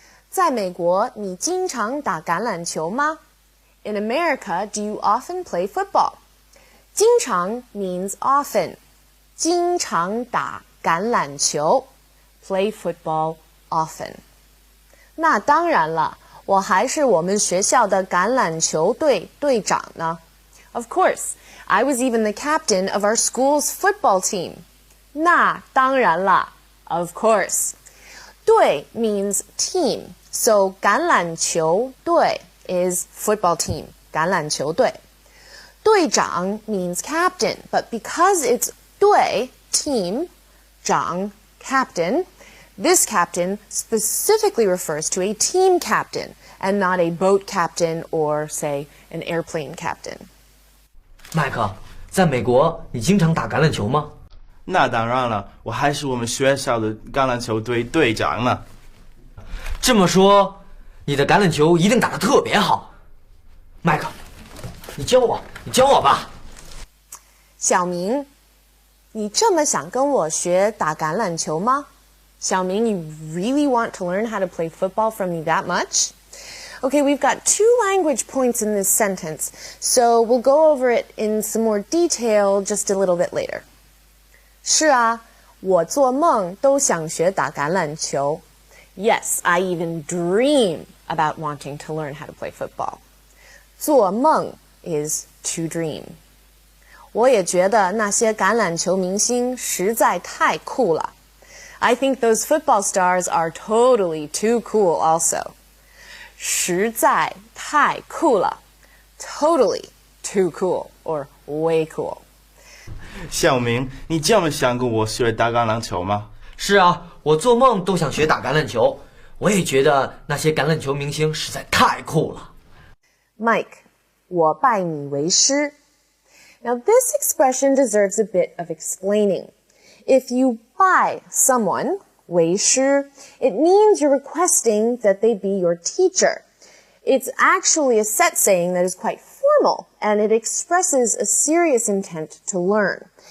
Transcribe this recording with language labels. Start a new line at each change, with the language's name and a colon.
Chinese: 在美国，你经常打橄榄球吗？
English: In America, do you often play football? 经常 means often.
Chinese: 经常打橄榄球
English: play football often.
Chinese: 那当然了，我还是我们学校的橄榄球队队长呢。
English: Of course, I was even the captain of our school's football team.
Chinese: 那当然了
English: of course. 队 means team, so 橄榄球队is football team, 橄榄球队。队长 means captain, but because it's 队 team, 长 captain, this captain specifically refers to a team captain and not a boat captain or, say, an airplane captain.
Chinese: 麦克，在美国你经常打橄榄球吗？那当然了，我还是我们学校的橄榄球队队长呢。这么说，你的橄榄球一定打得特别好。麦克，你教我吧。小明，你这么想跟我学打橄榄球吗？
English: Xiaoming, you really want to learn how to play football from me that much? Okay, we've got 2 language points in this sentence, so we'll go over it in some more detail just a little bit later.
Chinese: 是啊，我做梦都想学打橄榄球。
English: Yes, I even dream about wanting to learn how to play football. 做梦 is to dream.
Chinese: 我也觉得那些橄榄球明星实在太酷了。
English: I think those football stars are totally too cool also.
Chinese: 实在太酷了
English: totally too cool or way cool.
Chinese: 小明，你这么想跟我学打橄榄球吗？是啊，我做梦都想学打橄榄球。我也觉得那些橄榄球明星实在太酷了。 Mike, 我拜你为师。
English: Now this expression deserves a bit of explaining. If you拜 someone, 为师, it means you're requesting that they be your teacher. It's actually a set saying that is quite formal, and it expresses a serious intent to learn.